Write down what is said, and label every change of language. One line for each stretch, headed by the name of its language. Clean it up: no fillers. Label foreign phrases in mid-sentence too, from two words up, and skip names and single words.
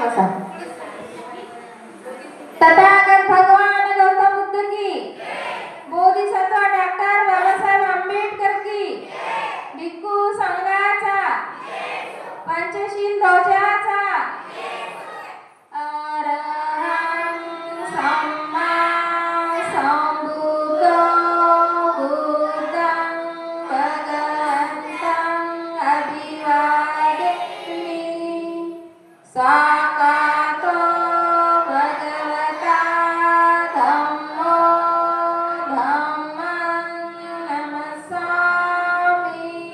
Marathi: बसा। तथागत भगवान गौतम बुद्ध की, बोधिसत्व डॉक्टर बाबासाहेब आंबेडकर की, भिक्खू संघाचा, पंचशील ध्वजाचा,
Pali: अरहं सम्मा संबुद्धो बुद्धं भगवन्तं अभिवादयामि। साकातो भगवता धम्मो धम्मं नमस्सामि।